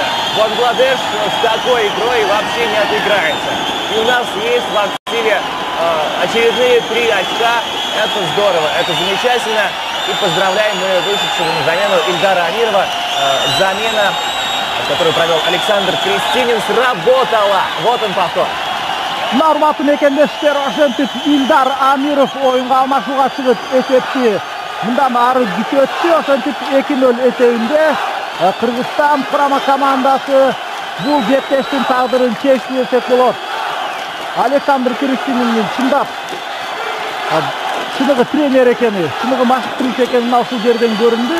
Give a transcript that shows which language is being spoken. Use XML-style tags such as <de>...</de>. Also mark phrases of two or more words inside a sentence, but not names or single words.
<ru>Бангладеш с такой игрой вообще не отыграется. И у нас есть в активе очередные 3 очка. Это здорово, это замечательно. И поздравляем мы вышедшего на замену Ильдара Амирова. Замена, которую провел Александр Кристинин, сработала. Вот он повтор.</ru> <ky>Урматтуу мекендештер, ошентип Ильдар Амиров оюнга алмашууга чыгып эсепти мындан ары күчөттү. Ошентип 2-0 эсебинде Кыргызстан курама командасы бул беттештин тагдырын чечти десек болот. Александр Кристинин чындап чыныгы тренер экени, чыныгы машыктыруучу экени ушул жерден көрүндү.</ky>